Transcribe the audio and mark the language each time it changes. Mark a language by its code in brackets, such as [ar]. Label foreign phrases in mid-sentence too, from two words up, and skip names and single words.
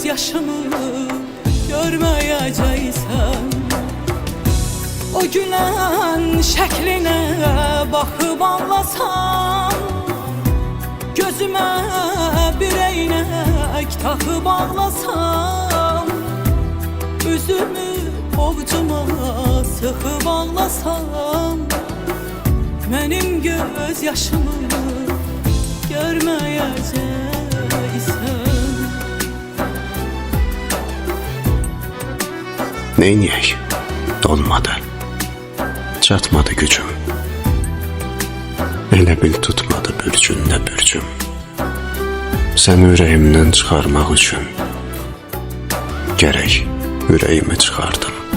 [tr] yaşımı görmeyeceksen, o gülen şekline bakıp ağlasam, gözüme bir eynek takıp ağlasam, üzümü ovcuma sıkıp ağlasam, benim göz yaşımı görmeyeceksen. [az] Neyniyək? Olmadı. Çatmadı gücüm. Elə bil tutmadı bürcün nə bürcüm. Səni ürəyimdən çıxarmaq üçün gərək ürəyimi çıxardım.